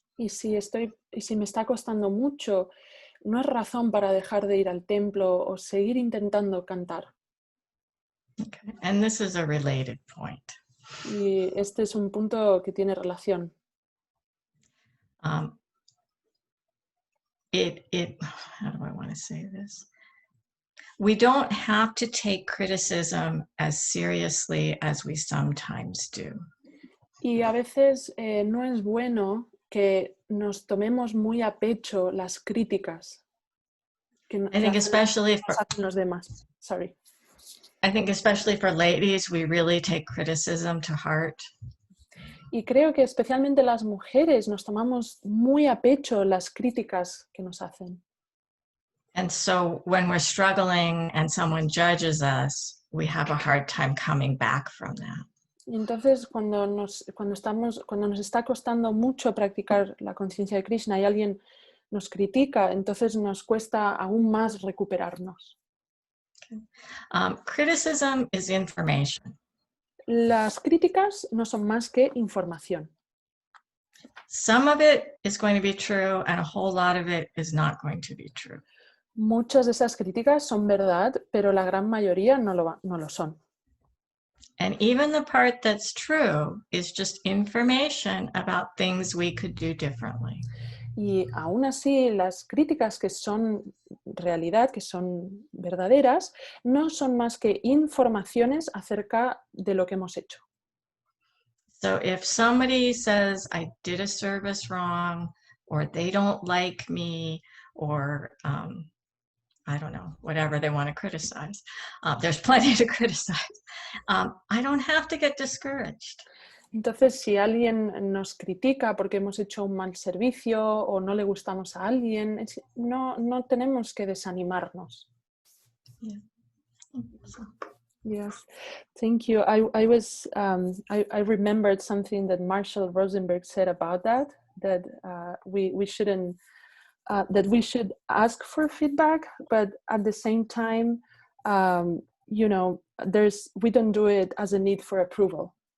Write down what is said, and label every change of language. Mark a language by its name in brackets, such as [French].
[Spanish] Y si me está costando mucho, no es razón para dejar de ir al templo o seguir intentando cantar. [English] Okay. And this is a related point. [Spanish] Y este es un punto que tiene relación. [English] How do I want to say this? We don't have to take criticism as seriously as we sometimes do. [Spanish] Y a veces no es bueno que nos tomemos muy a pecho las críticas que [English] I think especially for [Spanish] hacen los demás. Sorry. [English] I think especially for ladies, we really take criticism to heart. [Spanish] Y creo que especialmente las mujeres nos tomamos muy a pecho las críticas que nos hacen. [English] And so when we're struggling and someone judges us, we have a hard time coming back from that. [Spanish] Y entonces cuando nos está costando mucho practicar la conciencia de Krishna y alguien nos critica, entonces nos cuesta aún más recuperarnos. [English] Criticism is information. [Spanish] Las críticas no son más que información. [English] Some of it is going to be true and a whole lot of it is not going to be true. [Spanish] Muchas de esas críticas son verdad, pero la gran mayoría no lo son. [English] And even the part that's true is just information about things we could do differently. [Spanish] Y aún así, las críticas que son realidad, que son verdaderas, no son más que informaciones acerca de lo que hemos hecho. [English] So if somebody says I did a service wrong, or they don't like me, or I don't know, whatever they want to criticize, there's plenty to criticize. I don't have to get discouraged. [Spanish] Entonces, si alguien nos critica porque hemos hecho un mal servicio o no le gustamos a alguien, no tenemos que desanimarnos. [English] Yeah. Yes, thank you. I remembered something that Marshall Rosenberg said about that we shouldn't that we should ask for feedback, but at the same time, we don't do it as a need for approval.